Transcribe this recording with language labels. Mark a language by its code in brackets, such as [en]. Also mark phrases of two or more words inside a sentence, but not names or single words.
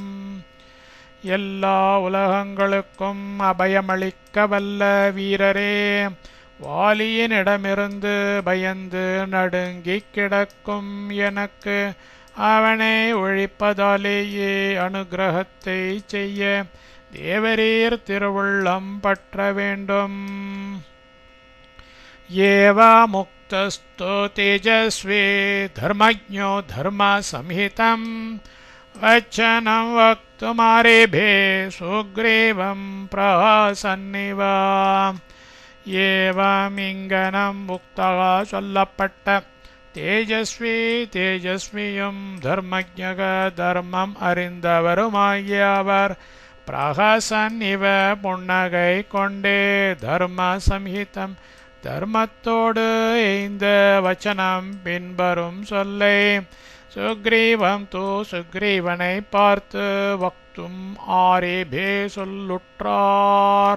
[ta] எல்லா உலகங்களுக்கும் அபயமளிக்க வல்ல வீரரே வாலியினிடமிருந்து பயந்து நடுங்கிக் கிடக்கும் எனக்கு அவனை ஒழிப்பதாலேயே அனுகிரகத்தை செய்ய தேவரீர் திருவுள்ளம் பற்ற வேண்டும். [sa] एव मुक्तस्तु तेजस्वी धर्मज्ञो धर्म संहितम् वचनं वक्तुमारेभे सुग्रीवं प्रहसन्निव. [ta] ஏவமிங்கனம் முக்தக சொல்லப்பட்ட தேஜஸ்வியும் தர்மஜக தர்மம் அறிந்தவருமாகிய அவர் [sa] प्रहसन् इव [ta] புன்னகை கொண்டே [sa] धर्म संहितम् [ta] தர்மத்தோடு எய்ந்த வச்சனம் பின்வரும் சொல்லை சுக்ரீவம் சுக்ரீவனை பார்த்து [sa] वक्तुम् आरेभे [ta] சொல்லுற்றார்.